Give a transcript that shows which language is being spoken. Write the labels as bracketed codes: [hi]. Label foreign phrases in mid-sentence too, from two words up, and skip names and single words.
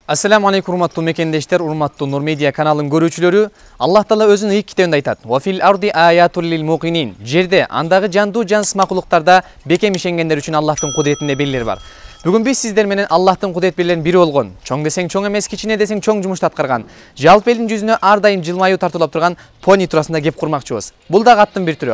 [ar] السلام عليكم [ky] урматтуу мекендештер, урматтуу Нур Медиа каналын көрүүчүлөрү. Аллах Таала өзүнүн ийик китебинде айтат: [ar] "وفي الأرض آيات للموقنين." [ky] Жерде, андагы жандуу жансыз макулуктарда бекем ишенгендер үчүн Аллахтын кудретинде белгилер бар. Бүгүн биз сиздер менен Аллахтын кудрет белгилеринин бири болгон, чоң десең чоң эмес, кичине десең чоң жумушту аткарган, жалпы элдин жүзүнө ар дайым жылмаюу тартуулап турган пони туурасында кеп курмакчыбыз. Бул дагы аттын бир түрү.